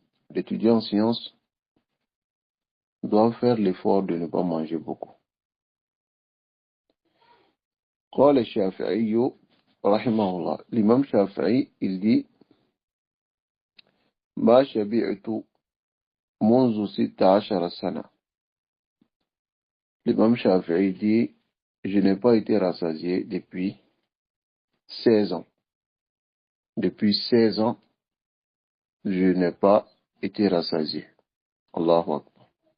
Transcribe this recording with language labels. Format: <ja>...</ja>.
<fr>L'étudiant en sciences doit faire l'effort de ne pas manger beaucoup.</fr> <ar>قال الشافعي رحمه الله,</ar> <fr>l'imam Shafi'i, il dit</fr> <ar>ما شبعت منذ 16 سنة.</ar> <fr>L'imam Shafi'i dit je n'ai pas été rassasié depuis 16 ans. Depuis 16 ans, je n'ai pas été rassasié. Allahu Akbar.</fr>